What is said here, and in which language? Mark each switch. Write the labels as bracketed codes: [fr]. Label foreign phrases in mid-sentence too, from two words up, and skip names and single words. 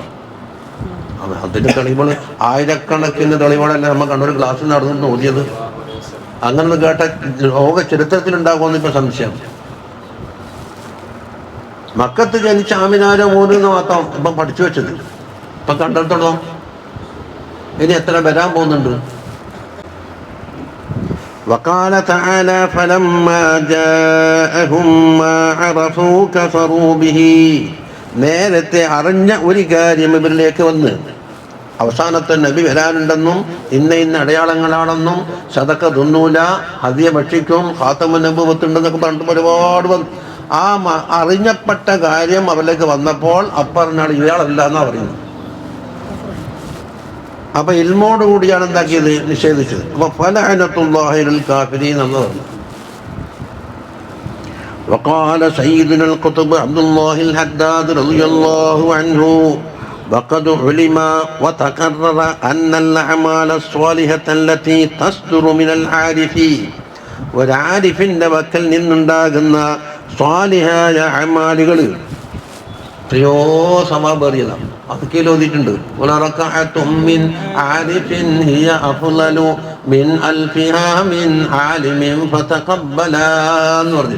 [ml] അതിന്റെ തെളിവുകൾ ആയിരക്കണക്കിന് തെളിവുകളല്ല നമ്മൾ കണ്ണൂർ ക്ലാസ്സിൽ നടന്നു ഓതിയത്. അങ്ങനെ കേട്ട ലോക ചരിത്രത്തിലുണ്ടാകുമെന്ന് ഇപ്പൊ സംശയം. മക്കത്ത് ജനിച്ച ആമിനാരെ മോനെന്ന് മാത്രം ഇപ്പം പഠിച്ചു വെച്ചത് ഇപ്പൊ കണ്ടെടുത്തോളൂ. ഇനി എത്ര വരാൻ പോകുന്നുണ്ട്. [ar] وقال تعالى فلما جاءهم ما عرفوا كفروا به, [ml] നേരത്തെ അറിഞ്ഞ ഒരു കാര്യം ഇവരിലേക്ക് വന്ന്, അവസാനത്തെ നബി വരാനുണ്ടെന്നും ഇന്ന അടയാളങ്ങളാണെന്നും സദക്ക തിന്നൂല, ഹദിയ ഭക്ഷിക്കും, ഖാതമുൻ നബുവത്തുണ്ടെന്നൊക്കെ പറഞ്ഞിട്ട് ഒരുപാട് വന്നു. ആ അറിഞ്ഞപ്പെട്ട കാര്യം അവരിലേക്ക് വന്നപ്പോൾ അപ്പറഞ്ഞാൽ ഇയാളല്ല എന്നാ പറയുന്നത്. അപ്പൊ ഇൽമോട് കൂടിയാണ് എന്താക്കിയത്, നിഷേധിച്ചത്. അപ്പൊ [ar] فلعنة الله على الكافرين [ml] എന്ന് പറഞ്ഞു. [ar] وقال سيدنا القطب عبد الله الحداد رضي الله عنه وقد علم وتكرر أن الأعمال الصالحة التي تصدر من العارفين, [ml] ഒരാരിഫിന്റെ വക്കൽ നിന്നുണ്ടാകുന്ന സ്വാലിഹായ അമാലുകൾ എത്രയോ സമാപറിയതാണ്. അതൊക്കെ ഓതിയിട്ടുണ്ട്. എന്ന് പറഞ്ഞു.